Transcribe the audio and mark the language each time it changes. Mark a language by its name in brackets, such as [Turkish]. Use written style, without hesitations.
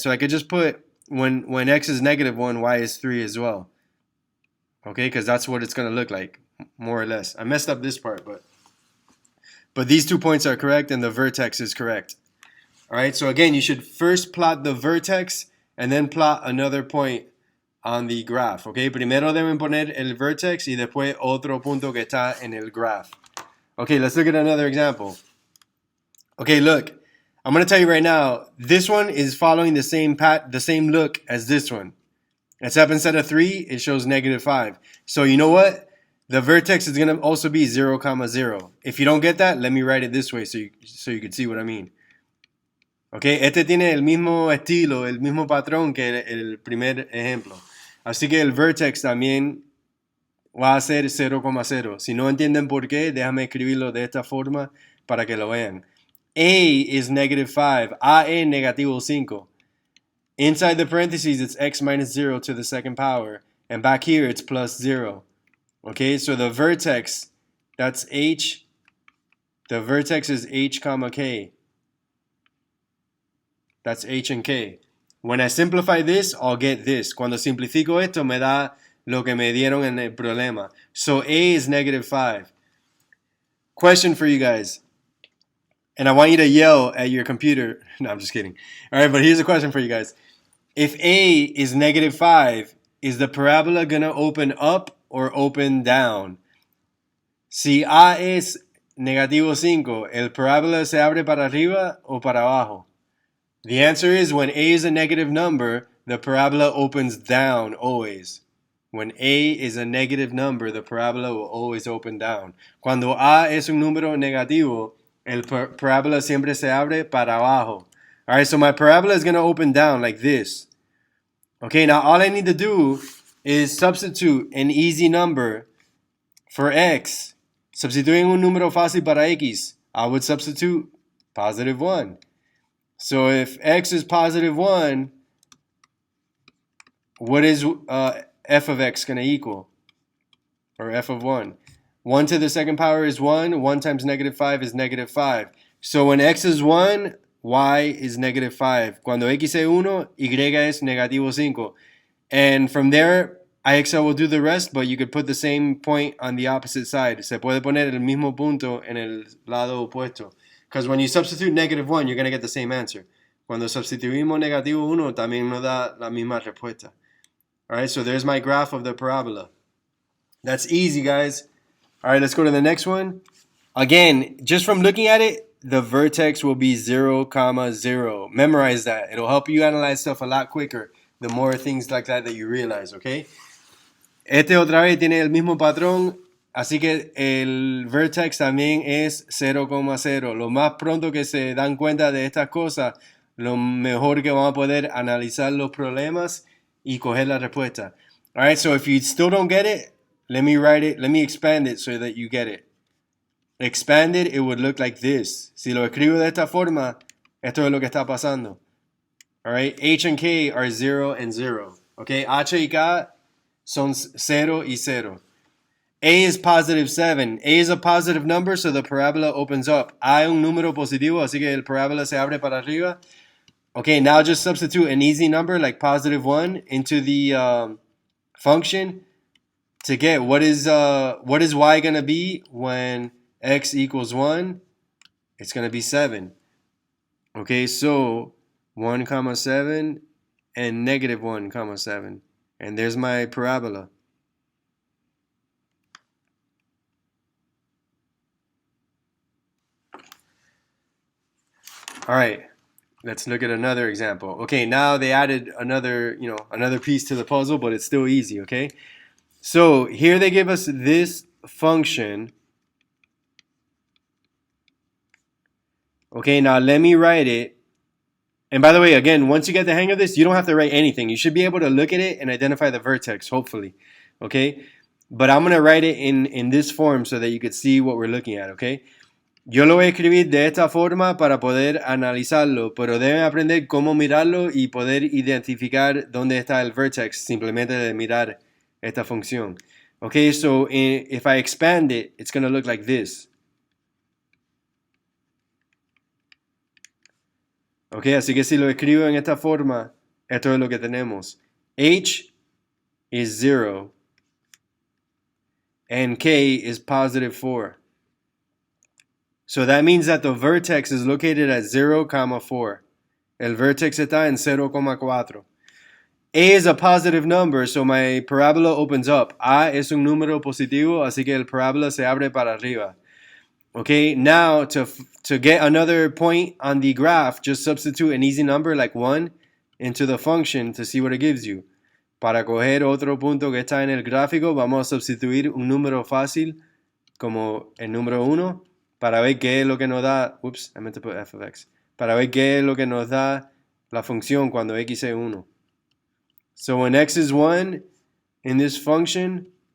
[English] So I could just put when x is -1, y is 3 as well. Okay, because that's what it's going to look like, more or less. I messed up this part, but these 2 points are correct and the vertex is correct. All right, so again, you should first plot the vertex and then plot another point on the graph. [Spanish] Okay, primero deben poner el vertex y después otro punto que está en el graph. [English] Okay, let's look at another example. Okay, look, I'm going to tell you right now, this one is following the same look as this one. Except instead of 3, it shows -5. So you know what? The vertex is going to also be 0, 0. If you don't get that, let me write it this way so you can see what I mean. [Spanish] Okay, este tiene el mismo estilo, el mismo patrón que el primer ejemplo. Así que el vertex también va a ser 0,0. Si no entienden por qué, déjame escribirlo de esta forma para que lo vean. [English] A is negative 5. [Spanish] A es negativo 5. [English] Inside the parentheses, it's x minus 0 to the second power. And back here, it's plus 0. Okay, so the vertex, that's h. The vertex is h comma k. That's h and k. When I simplify this, I'll get this. [Spanish] Cuando simplifico esto, me da lo que me dieron en el problema. [English] So A is negative 5. Question for you guys. And I want you to yell at your computer. No, I'm just kidding. All right, but here's a question for you guys. If A is negative 5, is the parabola going to open up or open down? [Spanish] Si A es negativo 5, ¿el parabola se abre para arriba o para abajo? [English] The answer is when A is a negative number, the parabola opens down always. When A is a negative number, the parabola will always open down. [Spanish] Cuando A es un número negativo, el parabola siempre se abre para abajo. [English] Alright, so my parabola is going to open down like this. Okay, now all I need to do is substitute an easy number for x. [Spanish] Substituyendo un número fácil para x, [English] I would substitute positive 1. So if x is positive 1, what is f of x going to equal? Or f of 1? 1 to the second power is 1. 1 times negative 5 is negative 5. So when x is 1, y is negative 5. [Spanish] Cuando x es 1, y es negativo 5. [English] And from there, IXL will do the rest, but you could put the same point on the opposite side. [Spanish] Se puede poner el mismo punto en el lado opuesto. [English] Because when you substitute negative 1, you're going to get the same answer. [Spanish] Cuando sustituimos negativo 1, también nos da la misma respuesta. [English] Alright, so there's my graph of the parabola. That's easy, guys. Alright, let's go to the next one. Again, just from looking at it, the vertex will be 0, 0. Memorize that. It'll help you analyze stuff a lot quicker the more things like that you realize, okay? [Spanish] Este otra vez tiene el mismo patrón. Así que el vertex también es 0,0. Lo más pronto que se dan cuenta de estas cosas, lo mejor que vamos a poder analizar los problemas y coger la respuesta. [English] All right, so if you still don't get it, let me write it, let me expand it so that you get it. Expanded, it would look like this. [Spanish] Si lo escribo de esta forma, esto es lo que está pasando. [English] All right, H and K are 0 and 0. Okay, [Spanish] H y K son 0 y 0. [English] A is positive 7. A is a positive number, so the parabola opens up. [Spanish] Hay un número positivo, así que el parabola se abre para arriba. [English] Okay, now just substitute an easy number like positive 1 into the function to get what is y going to be when x equals 1? It's going to be 7. Okay, so 1, 7 and negative 1, 7. And there's my parabola. All right, let's look at another example. Okay, now they added another piece to the puzzle, but it's still easy, okay? So here they give us this function. Okay, now let me write it. And by the way, again, once you get the hang of this, you don't have to write anything. You should be able to look at it and identify the vertex, hopefully, okay? But I'm going to write it in this form so that you could see what we're looking at, okay? [Spanish] Yo lo voy a escribir de esta forma para poder analizarlo, pero deben aprender cómo mirarlo y poder identificar dónde está el vertex simplemente de mirar esta función. [English] Okay, so if I expand it, it's going to look like this. [Spanish] Okay, así que si lo escribo en esta forma, esto es lo que tenemos. [English] H is 0 and K is positive 4. So that means that the vertex is located at 0, 4. [Spanish] El vertex está en 0,4. [English] A is a positive number, so my parabola opens up. [Spanish] A es un número positivo, así que el parabola se abre para arriba. [English] Okay, now to get another point on the graph, just substitute an easy number like 1 into the function to see what it gives you. [Spanish] Para coger otro punto que está en el gráfico, vamos a sustituir un número fácil como el número 1 para ver qué es lo que nos da. [English] Oops, I meant to put f of x. [Spanish] Para ver qué es lo que nos da la función cuando x es 1. [English] So when x is 1 in this function,